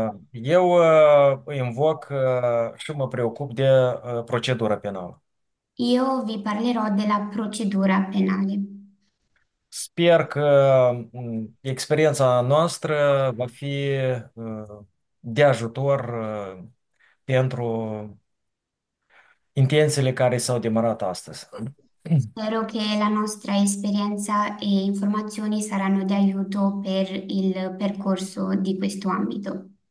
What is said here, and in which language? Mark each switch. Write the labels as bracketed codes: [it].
[ro] eu îi invoc și mă preocup de procedura penală. [it] io vi parlerò della procedura penale. [ro] Sper că experiența noastră va fi de ajutor pentru intențiile care s-au demarat astăzi. [it] Spero che la nostra esperienza e informazioni saranno di aiuto per il percorso di questo ambito.